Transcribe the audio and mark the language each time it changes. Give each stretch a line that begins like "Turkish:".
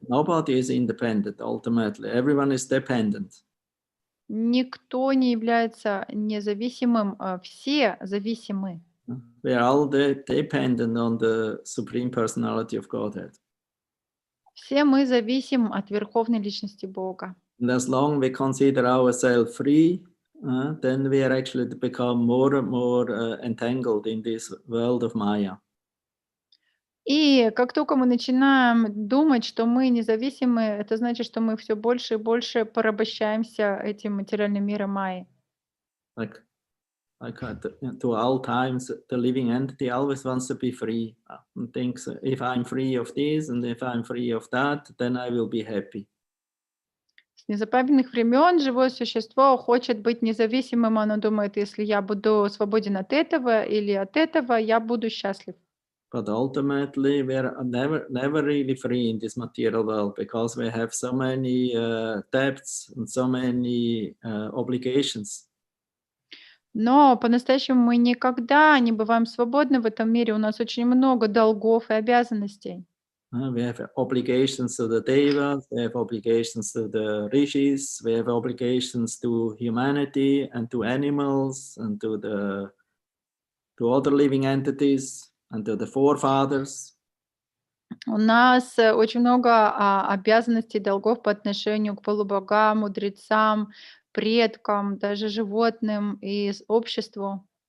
English: Nobody is independent ultimately. Everyone is dependent.
Russian: Никто не является независимым, все зависимы.
English: We are all dependent on the Supreme Personality of Godhead.
Russian: Все мы зависим от Верховной Личности Бога.
English: And as long we consider ourselves free, then we are actually become more and more entangled in this world of Maya.
Russian: И как только мы начинаем думать, что мы независимы, это значит, что мы все больше и больше порабощаемся этим материальным миром Майи.
English: Like to all times, the living entity always wants to be free and thinks, if I'm free of this and if I'm free of that, then I will be happy.
Russian: С незапамятных времен живое существо хочет быть независимым, оно думает, если я буду свободен от этого или от этого, я буду счастлив.
English: But ultimately, we are never really free in this material world because we have so many debts and so many obligations.
Russian: Но по-настоящему мы никогда не бываем свободны в этом мире. У нас очень много долгов и обязанностей.
English: We have obligations to the devas, we have obligations to the rishis, we have obligations to humanity and to animals and to other living entities and to the forefathers.
Russian: У нас очень много обязанностей, долгов по отношению к полубогам, мудрецам, предкам, даже животным и обществу.